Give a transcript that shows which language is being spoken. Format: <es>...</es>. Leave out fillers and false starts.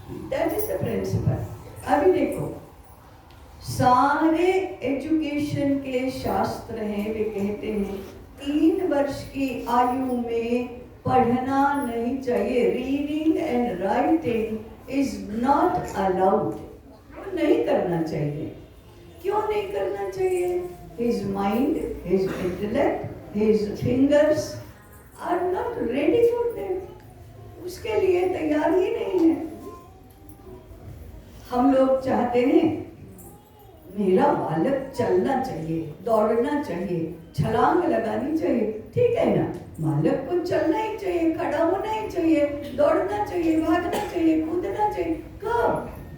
<en>That is the principle.</en> <hi>अभी देखो, सारे एजुकेशन के शास्त्र हैं, वे कहते हैं 3 वर्ष की आयु में पढ़ना नहीं चाहिए।</hi> <en>reading and writing is not allowed,</en> <hi>वो नहीं करना चाहिए। क्यों नहीं करना चाहिए?</hi> <en>His mind, his intellect, his fingers are not ready for that.</en> <hi>उसके लिए तैयार ही नहीं है। हम लोग चाहते हैं मेरा बालक चलना चाहिए, दौड़ना चाहिए, छलांग लगानी चाहिए। ठीक है ना, बालक को चलना ही चाहिए, खड़ा होना ही चाहिए, दौड़ना चाहिए, भागना चाहिए, कूदना चाहिए। कब?</hi>